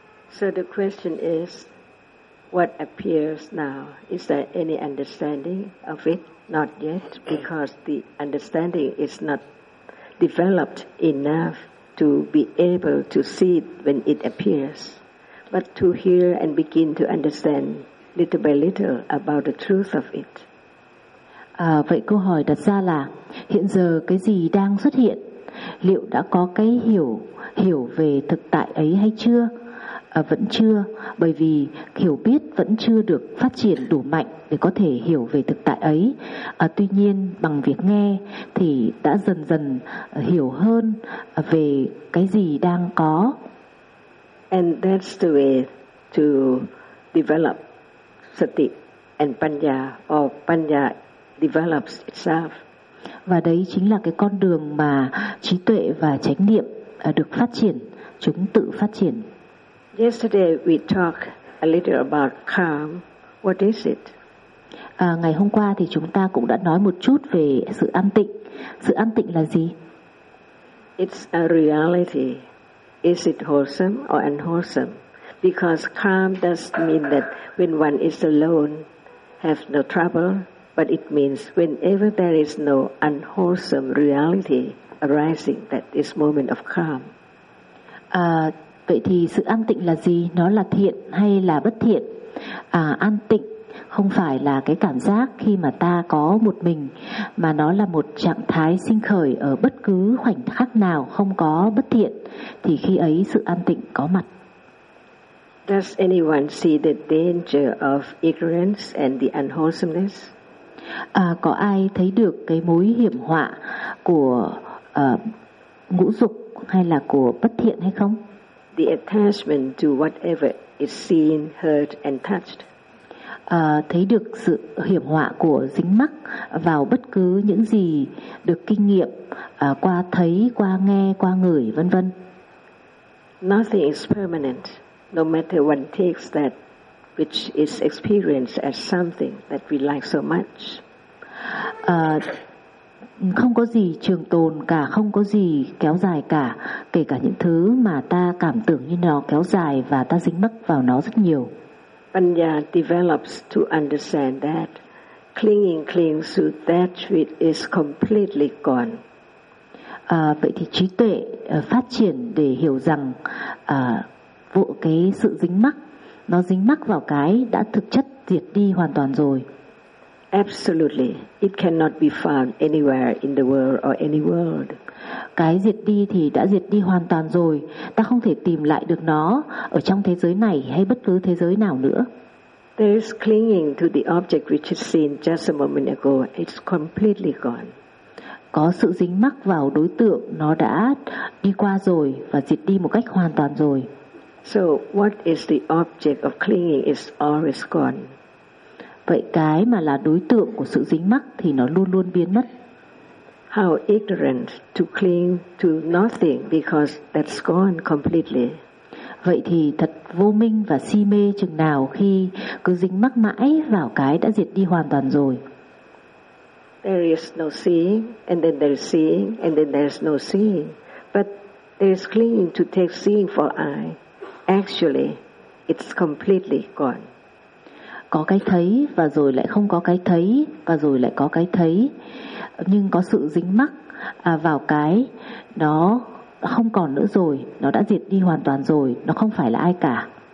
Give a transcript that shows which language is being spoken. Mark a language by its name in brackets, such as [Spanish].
[English] So the question is, what appears now? Is there any understanding of it? Not yet, because the understanding is not developed enough to be able to see it when it appears, but to hear and begin to understand little by little about the truth of it. [Vietnamese] Vậy câu hỏi đặt ra là hiện giờ cái gì đang xuất hiện, liệu đã có cái hiểu về thực tại ấy hay chưa? Vẫn chưa, bởi vì hiểu biết vẫn chưa được phát triển đủ mạnh để có thể hiểu về thực tại ấy. Tuy nhiên, bằng việc nghe thì đã dần dần hiểu hơn về cái gì đang có. [English] And that's the way to develop sati and panya, or panya develops itself. [Vietnamese] Và đấy chính là cái con đường mà trí tuệ và chánh niệm được phát triển, chúng tự phát triển. [English] Yesterday we talked a little about calm. What is it? [Vietnamese] Ngày hôm qua thì chúng ta cũng đã nói một chút về sự an tịnh. Sự an tịnh là gì? [English] It's a reality. Is it wholesome or unwholesome? Because calm does mean that when one is alone, have no trouble, but it means whenever there is no unwholesome reality arising, that is moment of calm. [Vietnamese] Vậy thì sự an tịnh là gì? Nó là thiện hay là bất thiện? An tịnh không phải là cái cảm giác khi mà ta có một mình, mà nó là một trạng thái sinh khởi ở bất cứ khoảnh khắc nào không có bất thiện, thì khi ấy sự an tịnh có mặt. [English] Does anyone see the danger of ignorance and the unwholesomeness? [Vietnamese] Có ai thấy được cái mối hiểm họa của ngũ dục hay là của bất thiện hay không? [English] The attachment to whatever is seen, heard, and touched. [Vietnamese] Thấy được sự hiểm họa của dính mắc vào bất cứ những gì được kinh nghiệm qua thấy, qua nghe, qua ngửi, vân vân. [English] Nothing is permanent, no matter one takes that which is experienced as something that we like so much. [Vietnamese] Không có gì trường tồn cả, không có gì kéo dài cả, kể cả những thứ mà ta cảm tưởng như nó kéo dài và ta dính mắc vào nó rất nhiều. [English] Panya develops to understand that clinging clings to that which is completely gone. [Vietnamese] Vậy thì trí tuệ phát triển để hiểu rằng vụ cái sự dính mắc, nó dính mắc vào cái đã thực chất diệt đi hoàn toàn rồi. [English] Absolutely, it cannot be found anywhere in the world or any world. [Vietnamese] Cái diệt đi thì đã diệt đi hoàn toàn rồi. Ta không thể tìm lại được nó ở trong thế giới này hay bất cứ thế giới nào nữa. [English] There is clinging to the object which is seen just a moment ago. It's completely gone. [Vietnamese] Có sự dính mắc vào đối tượng, nó đã đi qua rồi và diệt đi một cách hoàn toàn rồi. [English] So what is the object of clinging is always gone. [Vietnamese] Vậy cái mà là đối tượng của sự dính mắc thì nó luôn luôn biến mất. [English] How ignorant to cling to nothing because that's gone completely. [Vietnamese] Vậy thì thật vô minh và si mê chừng nào khi cứ dính mắc mãi vào cái đã diệt đi hoàn toàn rồi. [English] There is no seeing, and then there is seeing, and then there is no seeing. But there is clinging to take seeing for I. Actually, it's completely gone. [Vietnamese] Có cái thấy và rồi lại không có cái thấy và rồi lại có cái thấy, nhưng có sự dính mắc vào cái nó không còn nữa rồi, nó đã diệt đi hoàn toàn rồi, nó không phải là ai cả.